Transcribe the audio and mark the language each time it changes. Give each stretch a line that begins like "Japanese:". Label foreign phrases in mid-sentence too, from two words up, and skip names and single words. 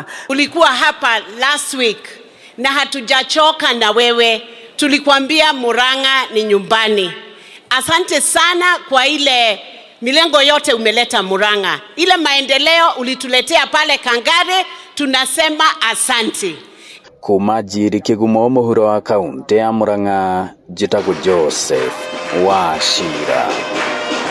Swahili: Ulikuwa hapa
English: last week
Swahili: na hatujachoka na wewe. Tulikuambia Murang'a ni nyumbani. Asante sana kwa ile milengo yote umeleta Murang'a. Ile maendeleo ulituletea pale Kangare, tunasema asante.
Kikuyu: Kuma Njiri Kĩgumo, mũhuro wa kaunti ya Murang'a, njĩtagwo Joseph Wachira.